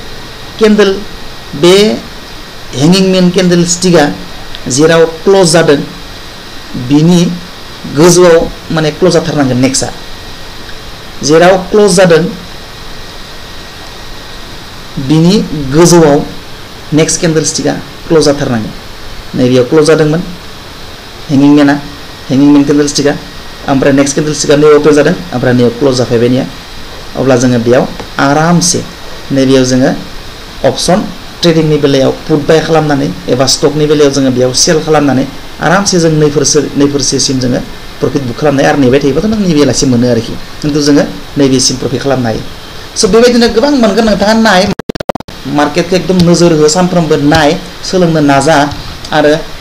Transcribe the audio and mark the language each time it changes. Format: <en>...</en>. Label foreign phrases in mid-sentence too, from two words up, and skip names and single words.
<brx>हेंगिं मेन केन्डेल स्टिकआ जेराव क्लोज जादों बिनि गोजौआव माने क्लोज जाथारनांगोन नेक्स्टआ जेराव क्लोज जादों बिनि गोजौआव</brx> <en>next candle stick</en> <brx>क्लोज जाथारनांगोन नैबेयाव क्लोज जादोंमोन हेंगिं मेन केन्डेल स्टिकआ ओमफ्राय</brx> <en>next candle stick</en> <brx>नैयाव क्लोज जादों ओमफ्राय नैयाव क्लोज जाफैबायनिया अब्ला जोङो बेयाव आरामसे नैबेयाव जोङो</brx> <en>option trading</en> <brx>ni बेलायाव</brx> <en>put buy</en> <brx>खालामनानै एबा stock नि बेलायाव जोङो बेयाव sell खालामनानै आरामसे जों नैफोरसेसिम जोङो</brx> <en>profit book</en> <brx>खालामनाय आरो नेबाय थायोबाथ' नों नैबे लासे मोनो आरोखि खिन्थु जोङो नैबेसिम प्रफिट खालामनो हायो स' बेबायदिनो गोबां मोनगोन नोंथाङा नाय मार्केटखौ एकदम नोजोर हो सानफ्रोमबो नाय सोलोंनो नाजा आरो</brx>